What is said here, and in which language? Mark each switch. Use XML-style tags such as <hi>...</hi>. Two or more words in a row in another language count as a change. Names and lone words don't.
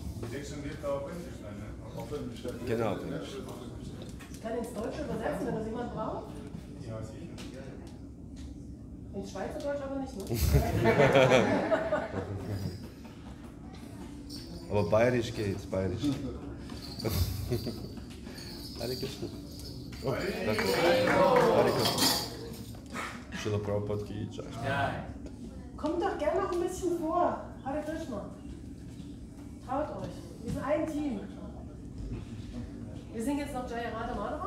<de>Die Texte wird da auf Englisch sein, ne? Auf Englisch. Genau, auf Englisch. Ich kann ins Deutsche übersetzen, wenn das jemand braucht. Ja, sicher. Ins Schweizerdeutsch aber nicht, ne? Aber bayerisch geht's, bayerisch.</de> <sa>Hare Krishna.</sa> <de>Oh, danke.</de> <sa>Hare Krishna.</sa> <hi>Srila Prabhupada ki Jai.</hi> <de>Kommt doch gerne noch ein bisschen vor.</de> <sa>Hare Krishna.</sa> <de>Traut euch. Wir sind ein Team. Wir singen jetzt noch Jaya Radha Madhava.</de>